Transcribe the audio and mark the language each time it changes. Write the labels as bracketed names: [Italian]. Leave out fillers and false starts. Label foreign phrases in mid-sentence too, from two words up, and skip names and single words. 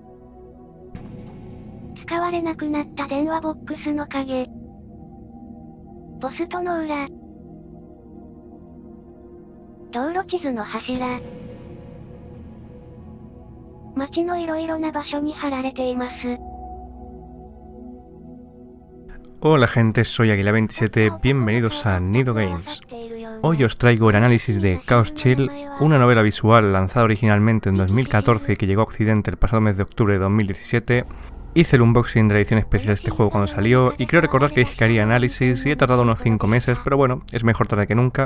[Japanese] 使われなくなった電話ボックスの影。ポストの裏。道路地図の柱。街のいろいろな場所に貼られています。 [Spanish] Hola gente, soy Aguila27, bienvenidos a Nido Games. Hoy os traigo el análisis de Chaos Chill, una novela visual lanzada originalmente en 2014 y que llegó a Occidente el pasado mes de octubre de 2017. Hice el unboxing de la edición especial de este juego cuando salió y creo recordar que dije que haría análisis y he tardado unos 5 meses, pero bueno, es mejor tarde que nunca.